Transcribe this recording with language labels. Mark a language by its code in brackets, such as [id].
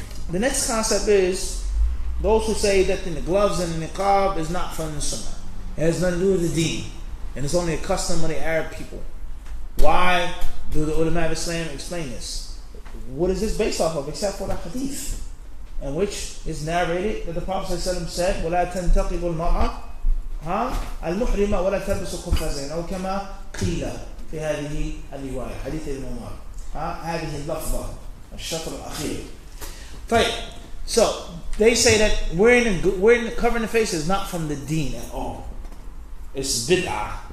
[en] The next concept is those who say that the gloves and the niqab is not from the sunnah. It has nothing to do with the deen. And it's only a custom of the Arab people. Why do the ulama of Islam explain this? What is this based off of except for the hadith? In which is narrated that the Prophet ﷺ said, [ar] وَلَا تَنْتَقِبُ الْمَرْأَةِ الْمُحْرِمَ وَلَا تَلْبِسُ قُفَّازَيْنِ أو كما قيل في هذه الرواية حديث ابن عمر هذه اللفظة الشطر الأخير. [en] So they say that wearing covering the face is not from the deen at all. It's bid'ah.